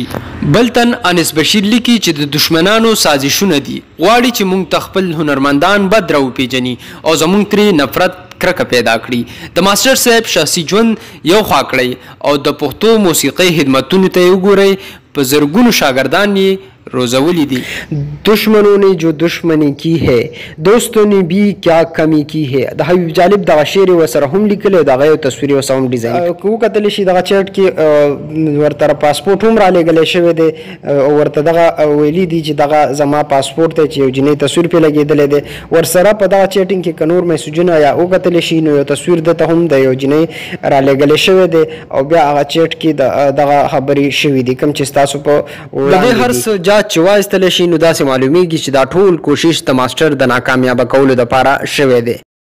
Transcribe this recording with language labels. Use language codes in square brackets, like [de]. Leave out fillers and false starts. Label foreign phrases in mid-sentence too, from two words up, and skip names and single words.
[ps] بل تن انس بشیر لیکي چې د دشمنانو سازشونه دي، غواړي چې موږ ته خپل هنرمندان بد راوپېژني او زموږ ترې نفرت کرکه پیدا کړي. د ماسټر صاحب شخصي ژوند یو خوا کړئ او د پښتو موسیقۍ خدمتونو ته یې وګورئ. په زرګونو شاګردان یې روزولی دي. [ur] دشمنوں نے جو دشمنی کی ہے دوستوں نے بھی کیا کمی کی ہے. [ps] د حبیب جالب دغه شعر ورسره هم لیکلی، دغه یو تصویر یې ورسره هم ډیزاین که وکتلی شي. دغه چیټ کې ورته پاسپورټ هم رالیږلی شوی دی او ورته دغه ویلي دي چې دغه زما پاسپورټ دی چې یو جنۍ تصویر پرې لګېدلی دی. ورسره په دغه چیټینګ کې که نور میسجونه یا وکتلی شي نو یو تصویر دته هم د یو جنۍ رالیږلی شوی دی او بیا هغه چیټ کې دغه خبرې شوي دي کوم چې ستاسو په وړاندې هر څه چې وایستلی شي نو داسې معلومیږي چې دا ټول کوشش د ماسټر د ناکامیابه کولو دپاره شوی دی.